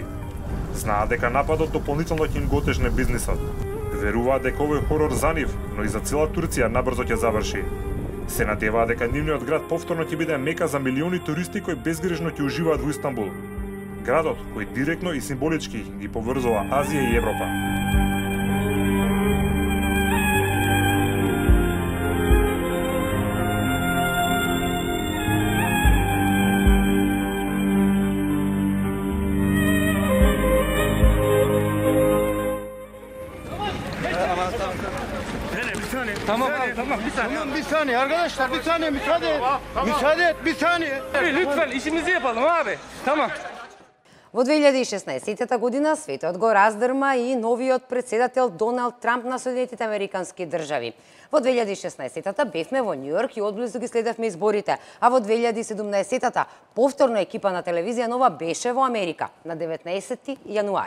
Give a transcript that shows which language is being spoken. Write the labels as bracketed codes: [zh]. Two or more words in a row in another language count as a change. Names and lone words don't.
[mk] Знаат дека нападот дополнително ќе им го отежне бизнисот. Веруваат дека овој хорор за нив, но и за цела Турција набрзо ќе заврши. Се надеваат дека нивниот град повторно ќе биде мека за милиони туристи кои безгрешно ќе уживаат во Истанбул. Градот кој директно и символички ги поврзува Азија и Европа. [tr] Tamam bir saniye arkadaşlar bir saniye müsaade et bir saniye. Lütfen işimizi yapalım abi. Tamam. [mk] Во 2016 година светот го раздрма и новиот председател Доналд Трамп на Соединетите Американски држави. Во 2016-та бевме во Њујорк и одблизу ги следевме изборите, а во 2017-та повторно екипа на телевизија Нова беше во Америка на 19 јануари.